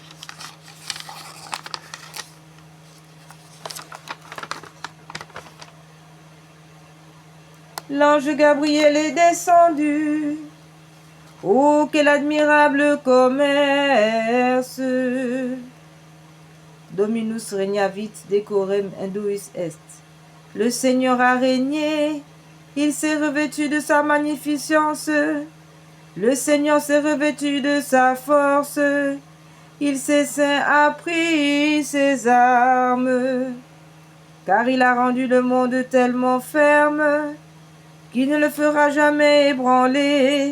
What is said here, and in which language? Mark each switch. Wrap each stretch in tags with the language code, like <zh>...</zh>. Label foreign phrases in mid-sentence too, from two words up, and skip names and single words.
<fr>L'ange Gabriel est descendu. Oh, quel admirable commerce!</fr> <la>Dominus regnavit decorem induis est.</la> <fr>Le Seigneur a régné. Il s'est revêtu de sa magnificence. Le Seigneur s'est revêtu de sa force. Il ses saints a pris ses armes. Car il a rendu le monde tellement ferme qu'il ne le fera jamais ébranler.</fr>